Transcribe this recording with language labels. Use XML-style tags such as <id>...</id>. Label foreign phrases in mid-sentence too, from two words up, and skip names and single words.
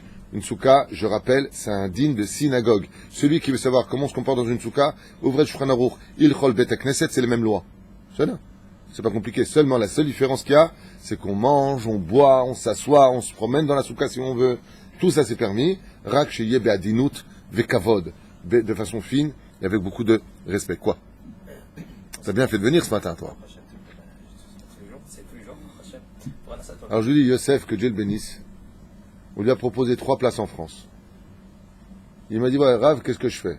<fr>Une soukha, je rappelle, c'est un digne de synagogue. Celui qui veut savoir comment on se comporte dans une soukha, ouvrez le Shulchan Aruch, il chol</fr> <he>בית כנסת,</he> <fr>c'est les mêmes lois. C'est pas compliqué. Seulement, la seule différence qu'il y a, c'est qu'on mange, on boit, on s'assoit, on se promène dans la soukha si on veut. Tout ça c'est permis.</fr> <he>רק שיהיה באדינות וכבוד,</he> <fr>de façon fine et avec beaucoup de respect. Quoi? T'as bien fait de venir ce matin, toi. Alors je lui dis, Yosef, que Dieu le bénisse. On lui a proposé 3 places en France. Il m'a dit, ouais, Rav, qu'est-ce que je fais?</fr>